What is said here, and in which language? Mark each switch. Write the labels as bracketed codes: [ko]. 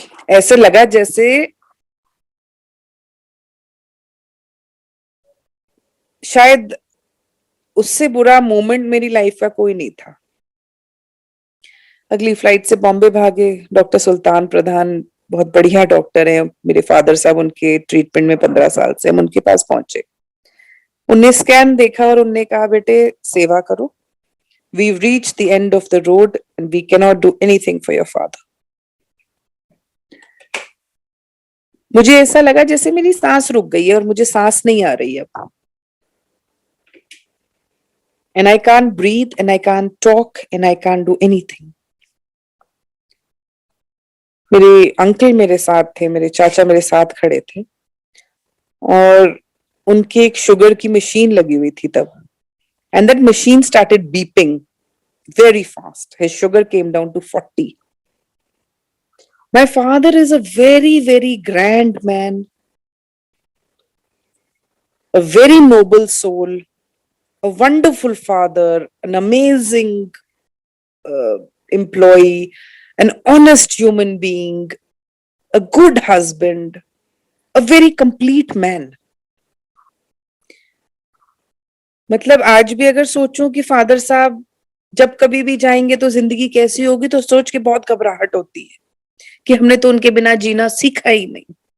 [hi] ऐसे लगा जैसे शायद उससे बुरा मोमेंट मेरी लाइफ का कोई नहीं था। अगली फ्लाइट से बॉम्बे भागे। डॉक्टर सुल्तान प्रधान बहुत बढ़िया डॉक्टर हैं मेरे फादर साहब, उनके ट्रीटमेंट में 15 साल से हम उनके पास पहुंचे। उनने स्कैन देखा और उनने कहा, बेटे सेवा करो, [en] we've reached the end of the road and we cannot do anything for your father. [hi] मुझे ऐसा लगा जैसे मेरी सांस रुक गई है और मुझे सांस नहीं आ रही है अब। [en] And I can't breathe and I can't talk and I can't do anything. [hi] मेरे अंकल मेरे साथ थे, मेरे चाचा मेरे साथ खड़े थे, और उनकी एक शुगर की मशीन लगी हुई थी तब, [en] and that machine started beeping very fast. His sugar came down to 40. My father is a very, very grand man, a very noble soul, a wonderful father, an amazing employee, an honest human being, a good husband, a very complete man. [hi] मतलब आज भी अगर सोचूं कि father साहब जब कभी भी जाएंगे तो जिंदगी कैसी होगी, तो सोच के बहुत घबराहट होती है कि हमने तो उनके बिना जीना सीखा ही नहीं।